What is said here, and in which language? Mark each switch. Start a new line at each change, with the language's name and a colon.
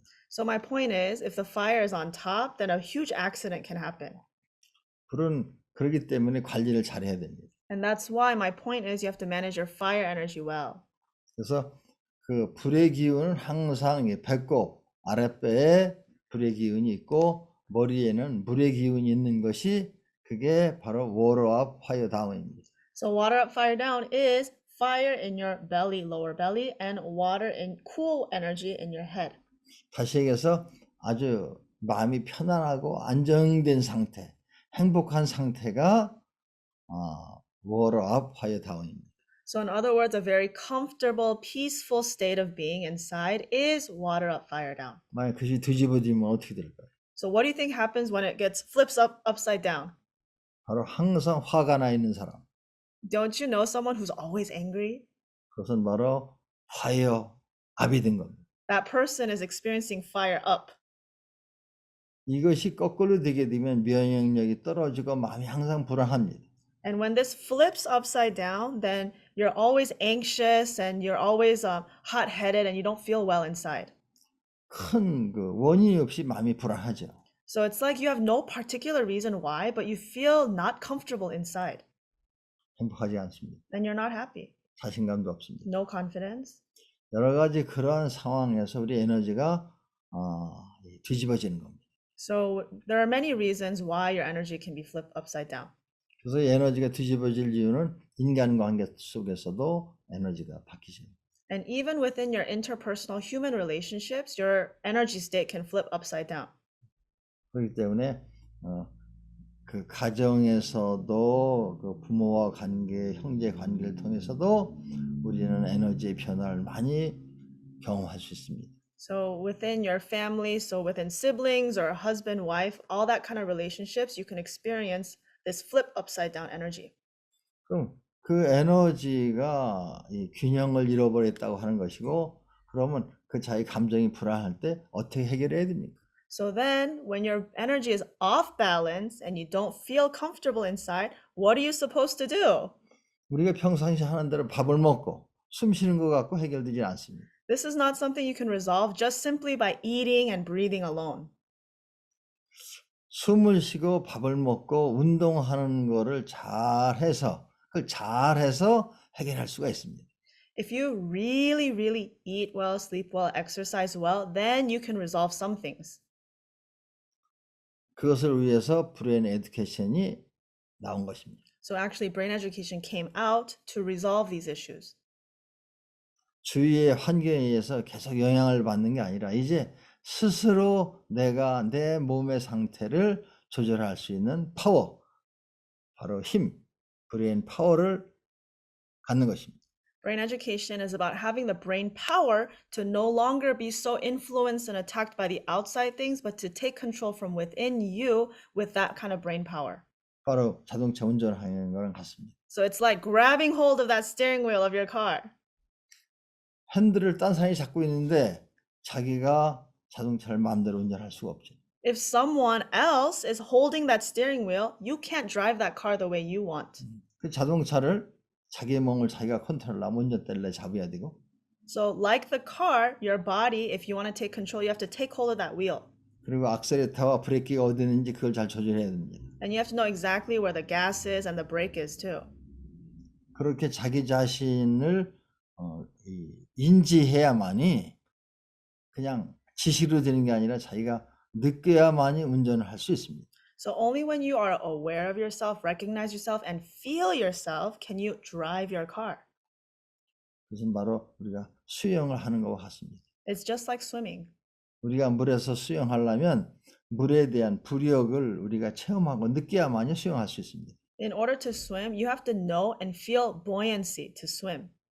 English: So my point is, if the fire is on top, then a huge accident can happen.
Korean: 불은 그렇기 때문에 관리를 잘해야 됩니다.
English: And that's why my point is you have to manage your fire energy well.
Korean: 그래서 그 불의 기운은 항상 이 배꼽 아랫배에 불의 기운이 있고 머리에는 물의 기운이 있는 것이 그게 바로
English: water up, fire down
Korean: 입니다.
English: So water up, fire down is fire in your belly, lower belly, and water in cool energy in your head.
Korean: 다시 얘기해서 아주 마음이 편안하고 안정된 상태, 행복한 상태가
English: water up, fire down
Korean: 입니다.
English: So in other words, a very comfortable, peaceful state of being inside is water up, fire down.
Korean: 만약 그것이 뒤집어지면 어떻게 될까요?
English: So what do you think happens when it gets flips up upside down?
Korean: 바로 항상 화가 나 있는 사람.
English: Don't you know someone who's always angry?
Korean: 그것은 바로
English: fire up
Korean: 이 된 겁니다.
English: That person is experiencing fire up.
Korean: 이것이 거꾸로 되게 되면 면역력이 떨어지고 마음이 항상 불안합니다.
English: And when this flips upside down, then you're always anxious and you're always hot-headed and you don't feel well inside.
Korean: 큰 그 원인이 없이 마음이 불안하죠.
English: So it's like you have no particular reason why, but you feel not comfortable inside.
Korean: 행복하지 않습니다.
English: Then you're not happy.
Korean: 자신감도 없습니다.
English: No confidence.
Korean: 여러 가지 그러한 상황에서 우리 에너지가 뒤집어지는 겁니다.
English: So there are many reasons why your energy can be flipped upside down.
Korean: 그래서 에너지가 뒤집어질 이유는 인간관계 속에서도 에너지가 바뀌죠.
English: And even within your interpersonal human relationships, your energy state can flip upside down.
Korean: 그렇기 때문에 그 가정에서도 그 부모와 관계, 형제 관계를 통해서도 우리는 에너지의 변화를 많이 경험할 수 있습니다.
English: So within your family, so within siblings or husband, wife, all that kind of relationships, you can experience this flip upside down energy.
Korean: 그럼 그 에너지가 이 균형을 잃어버렸다고 하는 것이고, 그러면 그 자기 감정이 불안할 때 어떻게 해결해야 됩니까?
English: So then when your energy is off balance and you don't feel comfortable inside, what are you supposed to do?
Korean: 우리가 평상시 하는 대로 밥을 먹고 숨 쉬는 것 같고 해결되지 않습니다.
English: This is not something you can resolve just simply by eating and breathing alone.
Korean: 숨을 쉬고 밥을 먹고 운동하는 거를 그걸 잘해서 해결할 수가 있습니다.
English: If you really, really eat well, sleep well, exercise well, then you can resolve some things.
Korean: 그것을 위해서 브레인 에듀케이션이 나온 것입니다.
English: So actually, brain education came out to resolve these issues.
Korean: 주위의 환경에 의해서 계속 영향을 받는 게 아니라 이제 스스로 내가 내 몸의 상태를 조절할 수 있는 파워, 바로 힘, 브레인 파워를 갖는 것입니다.
English: Brain education is about having the brain power to no longer be so influenced and attacked by the outside things, but to take control from within you with that kind of brain power.
Korean: 바로 자동차 운전하는 거랑 같습니다.
English: So it's like grabbing hold of that steering wheel of your car.
Korean: 핸들을 딴 사람이 잡고 있는데 자기가 자동차를 마음대로 운전할 수가 없죠.
English: If someone else is holding that steering wheel, you can't drive that car the way you want.
Korean: 그 자동차를 자기의 몸을 자기가 컨트롤하면 운전대를 잡아야 되고
English: So like the car, your body, if you want to take control, you have to take hold of that wheel.
Korean: 그리고 악셀레터와 브레이크가 어디 있는지 그걸 잘 조절해야 됩니다.
English: And you have to know exactly where the gas is and the brake is too.
Korean: 그렇게 자기 자신을 인지해야만이 그냥 지식으로 되는 게 아니라 자기가 느껴야만이 운전을 할 수 있습니다.
English: So only when you are aware of yourself, recognize yourself, and feel yourself can you drive your car.
Korean: 그것은 바로 우리가 수영을 하는 것과 같습니다.
English: It's just like swimming.
Korean: 우리가 물에서 수영하려면 물에 대한 부력을 우리가 체험하고 느껴야만이 수영할 수 있습니다.
English: In order to swim, you have to know and feel buoyancy to swim.